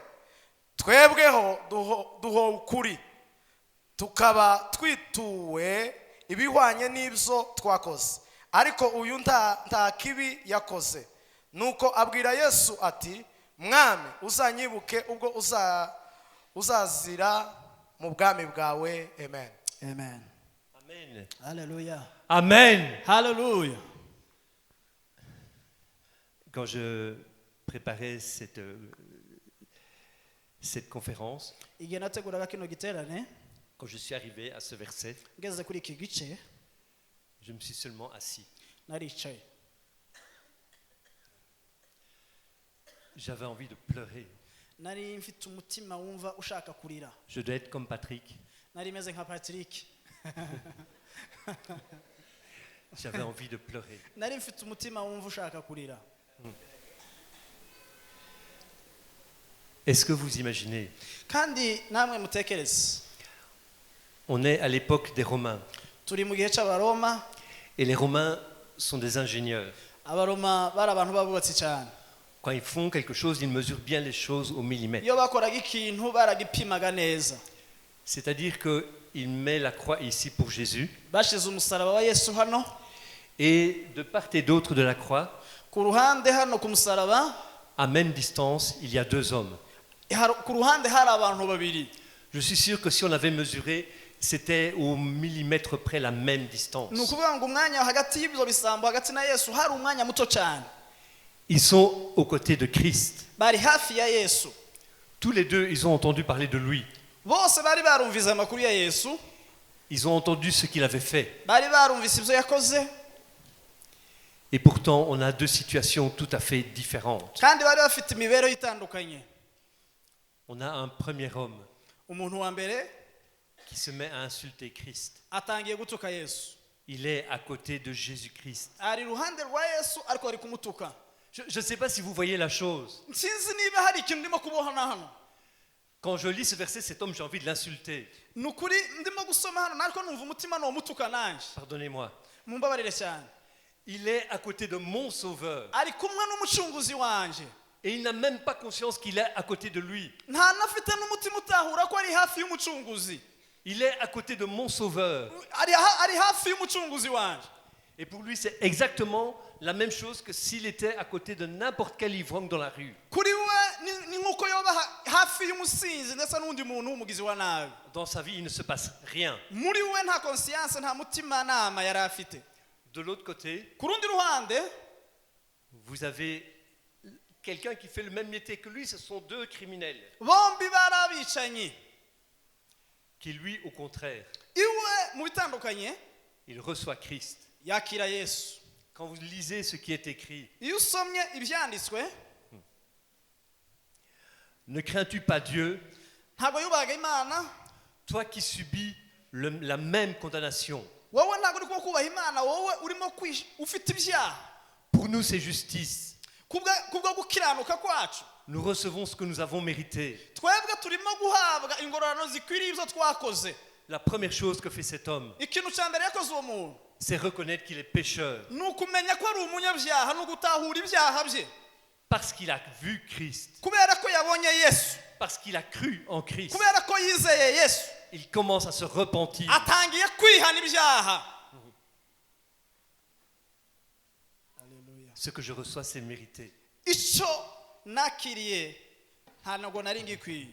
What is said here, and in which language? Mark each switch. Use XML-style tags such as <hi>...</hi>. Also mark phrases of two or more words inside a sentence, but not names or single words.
<rw>Twebweho duho ukuri, tukaba twituwe ibihwanye n'ibyo twakoze, ariko uyu nta kibi yakoze. Nuko abwira Yesu ati, mwami uzanyibuke ubwo uzazira mu bwami bwawe. Amen. Amen. Amen. Hallelujah. Amen. Hallelujah.</rw> <fr>Quand je préparais cette conférence,</fr> <rw>Igihe nateguraga kino giterane,</rw> <fr>quand je suis arrivé à ce verset,</fr> <rw>ngeze kuri iki gice</rw> <fr>je me suis seulement assis.</fr> <rw>naricaye.</rw> <fr>J'avais envie de pleurer.</fr> <rw>Nari mfite umutima wumva ushaka kurira.</rw> <fr>Je dois être comme Patrick.</fr> <rw>Nari meze nka Patrick.</rw> <fr>J'avais envie de pleurer.</fr> <rw>Nari mfite umutima wumva ushaka kurira.</rw> <fr>Est-ce que vous imaginez?</fr> <rw>Kandi namwe mutekereze,</rw> <fr>On est à l'époque des Romains.</fr> <rw>turi mu gihe cy'Abaroma.</rw> <fr>Et les Romains sont des ingénieurs.</fr> <rw>Abaroma bari abantu babubatsi cyane.</rw> <fr>Quand ils font quelque chose, ils mesurent bien les choses au millimètre.</fr> <rw>Iyo bakoraga ikintu baragipimaga neza.</rw> <fr>C'est-à-dire qu'il met la croix ici pour Jésus.</fr> <rw>Bashize umusaraba wa Yesu hano,</rw> <fr>Et de part et d'autre de la croix,</fr> <rw>ku ruhande hano ku musaraba,</rw> <fr>à même distance, il y a deux hommes.</fr> <rw>ku ruhande hari abantu babiri.</rw> <fr>Je suis sûr que si on avait mesuré, c'était au millimètre près la même distance.</fr> <rw>Ni ukuvuga ngo umwanya hagati y'ibyo bisambo hagati na Yesu hari umwanya muto cyane.</rw> <fr>Ils sont aux côtés de Christ.</fr> <rw>Bari hafi ya Yesu.</rw> <fr>Tous les deux, ils ont entendu parler de lui.</fr> <rw>Bose bari barumvise amakuru ya Yesu,</rw> <fr>Ils ont entendu ce qu'il avait fait.</fr> <rw>bari barumvise ibyo yakoze,</rw> <fr>Et pourtant, on a deux situations tout à fait différentes.</fr> <rw>kandi bari bafite imibereho itandukanye.</rw> <fr>On a un premier homme</fr> <rw>Umuntu wa mbere</rw> <fr>qui se met à insulter Christ.</fr> <rw>atangiye gutuka Yesu.</rw> <fr>Il est à côté de Jésus-Christ.</fr> <rw>Ari iruhande rwa Yesu ariko ari kumutuka.</rw> <fr>Je ne sais pas si vous voyez la chose.</fr> <rw>Sinzi niba hari ikintu ndimo kubohana hano.</rw> <fr>Quand je lis ce verset, cet homme, j'ai envie de l'insulter.</fr> <rw>Ni ukuri ndimo gusoma hano nariko numva umutima no mutuka nanje.</rw> <fr>Pardonnez-moi.</fr> <rw>Mumbabarire cyane.</rw> <fr>Il est à côté de mon sauveur.</fr> <rw>Ari kumwe n'umucunguzi wanje.</rw> <fr>Et il n'a même pas conscience qu'il est à côté de lui.</fr> <rw>Nta nafite n'umutima utahura ko ari hafi y'umucunguzi.</rw> <fr>Il est à côté de mon sauveur.</fr> <rw>Ari hafi y'umucunguzi wanje.</rw> <fr>Et pour lui, c'est exactement la même chose que s'il était à côté de n'importe quel ivrogne dans la rue.</fr> <rw>Kuri we ni nkuko yoba hafi y'umusinzi ndetse n'undi muntu w'umugizi wa nabi.</rw> <fr>Dans sa vie, il ne se passe rien.</fr> <rw>Muri we nta conscience, nta mutima nama yari afite.</rw> <fr>De l'autre côté,</fr> <rw>Ku rundi ruhande</rw> <fr>vous avez quelqu'un qui fait le même métier que lui, ce sont deux criminels.</fr> <rw>bombi bari abicanyi.</rw> <fr>Qui lui, au contraire,</fr> <rw>Iwe mu bitandukanye</rw> <fr>il reçoit Christ.</fr> <rw>yakira Yesu.</rw> <fr>Quand vous lisez ce qui est écrit,</fr> <rw>Iyo usomye ibyanditswe,</rw> <fr>ne crains-tu pas Dieu,</fr> <rw>ntabwo yubahaga Imana.</rw> <fr>toi qui subis la même condamnation?</fr> <rw>Wowe ntabwo uri kubaha Imana, wowe urimo ufite ibyaha.</rw> <fr>Pour nous, c'est justice.</fr> <rw>Kubwo gukiranuka kwacu</rw> <fr>Nous recevons ce que nous avons mérité.</fr> <rw>twebwe turimo guhabwa ingororano zikwiriye ibyo twakoze.</rw> <fr>La première chose que fait cet homme,</fr> <rw>Ikintu cya mbere yakoze uwo muntu</rw> <fr>c'est reconnaître qu'il est pécheur.</fr> <rw>ni ukumenya ko ari umunyabyaha no gutahura ibyaha bye.</rw> <fr>parce qu'il a vu Christ,</fr> <rw>kubera ko yabonye yesu,</rw> <fr>parce qu'il a cru en Christ,</fr> <rw>kubera ko yizeye yesu,</rw> <fr>il commence à se repentir.</fr> <rw>atangiye kwihana ibyaha.</rw> <fr>Ce que je reçois, c'est mérité.</fr> <rw>icyo nakiriye nta ntabwo nari ngikwiye.</rw>